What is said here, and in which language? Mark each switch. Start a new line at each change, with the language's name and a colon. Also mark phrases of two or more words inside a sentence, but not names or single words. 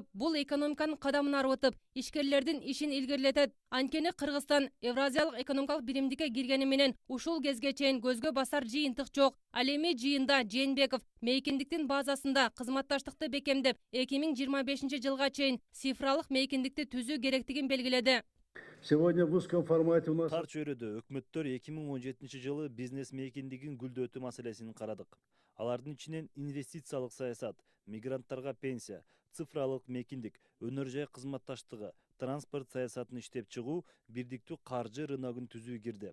Kyrgyz: Бул экономиканын кадамын арбытып, ишкерлердин ишин илгерилетет. Анткени Кыргызстан Евразиялык экономикалык биримдикке киргени менен ушул кезге чейин көзгө басар жыйынтык жок. Ал эми жыйында Жээнбеков мейкиндиктин базасында кызматташтыкты бекемдеп, 2025 жылга чейин цифралык мейкиндикти түзүү керектигин белгиледи.
Russian: Сегодня в узком формате у нас
Kyrgyz: Тар чөйрөдө өкмөттөр 2017 жылы бизнес мейкиндигин гүлдөтүү маселесин карадык. Алардын ичинен инвестициялык саясат, мигранттарга пенсия, цифралык мейкиндик, өнөр жай кызматташтыгы, транспорт саясатын иштеп чыгуу, бирдиктүү каржы рыногун түзүү кирди.